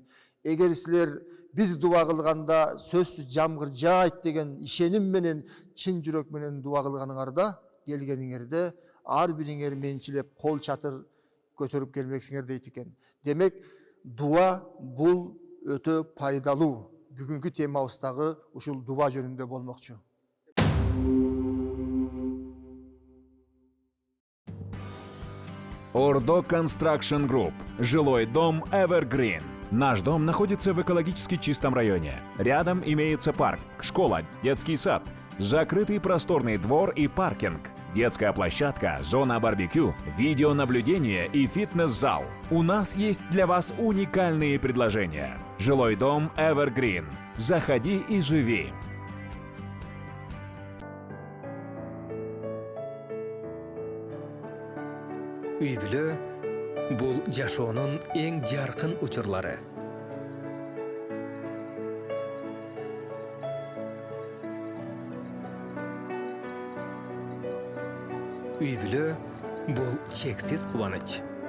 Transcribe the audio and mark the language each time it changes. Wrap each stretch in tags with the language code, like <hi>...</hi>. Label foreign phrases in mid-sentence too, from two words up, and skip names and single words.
<ky>Эгер силер биз дуа кылганда сөзсүз жамгыр жаайт деген ишеним менен, чын жүрөк менен дуа кылганыңарда, келгениңерде ар бириңер менчилеп кол чатыр көтөрүп келмексиңер дейт экен. Демек, дуа бул өтө пайдалуу. Бүгүнкү темабыздагы ушул дуа жөнүндө болмокчу. Ордо Construction Group.</ky> <ru>Жилой дом Evergreen. Наш дом находится в экологически чистом районе. Рядом имеется парк, школа, детский сад, закрытый просторный двор и паркинг, детская площадка, зона барбекю, видеонаблюдение и фитнес-зал. У нас есть для вас уникальные предложения. Жилой дом Evergreen. Заходи и живи.</ru> <ky>Үй-бүлө бул жашоонун эң жаркын учурлары. Үй-бүлө бул чексиз кубаныч.</ky>